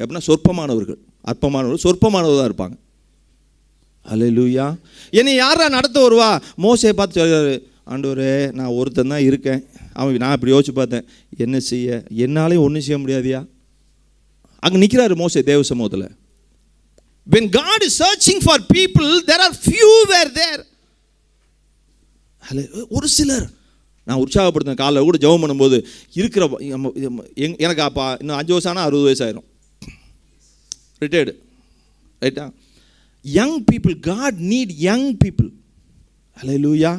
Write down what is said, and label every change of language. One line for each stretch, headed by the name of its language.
Tamil: எப்படின்னா சொற்பமானவர்கள், சொற்பமானவர்கள் தான் இருப்பாங்க. ஹல்லேலூயா. என்னை யாரா நடத்த வருவா? மோசையை பார்த்து சொல்கிறாரு, ஆண்டவரே நான் ஒருத்தன் தான் இருக்கேன். நான் இப்படி யோசிச்சு பார்த்தேன், என்ன செய்ய, என்னாலையும் ஒன்றும் செய்ய முடியாதியா. அங்கே நிற்கிறாரு மோசே தேவ சமூகத்தில்.
English: When God is searching for people, there are few were there.
Tamil: ஒரு சிலர் நான் உற்சாகப்படுத்தின காலைல கூட ஜெபம் பண்ணும்போது இருக்கிற எனக்கு அப்பா இன்னும் 5 வருஷம் ஆனால் 60 வயசு ஆயிரும், ரிட்டையர்டு. ரைட்டா?
English: Young people, God need young people.
Tamil: ஹல்லேலூயா.